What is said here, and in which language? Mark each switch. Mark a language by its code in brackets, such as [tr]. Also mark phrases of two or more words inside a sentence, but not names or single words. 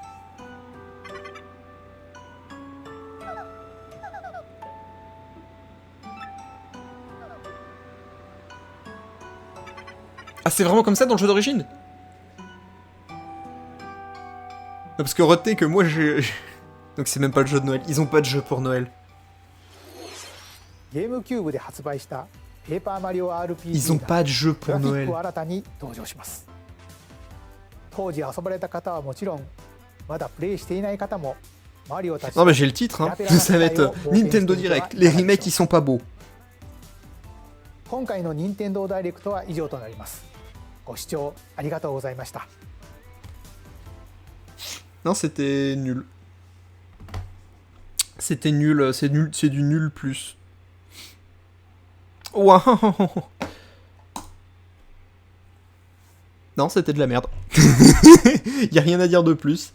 [fr] Ah, c'est vraiment comme ça dans le jeu d'origine? Parce que retenez que moi j'ai... Donc c'est même pas le jeu de Noël. Ils ont pas de jeu pour Noël. [ja] GameCube で発売したペーパーマリオ RPG [fr] Ils ont pas de jeu [ja] グラ [fr] pour [ja] フィッ [fr] Noël. [ja] クを新たに登場します。当時遊ばれた方はもちろん、まだプレイしていない方もマリオたち [fr] Non mais j'ai le titre, hein. Ça va être Nintendo Direct. Les remakes ils sont pas beaux. [ja] 今回の任天堂ダイレクトは以上となります。ご視聴ありがとうございました。 [fr] Non, c'était nul. C'était nul, c'est du nul plus. Waouh. Non, c'était de la merde. Y a rien à dire de plus.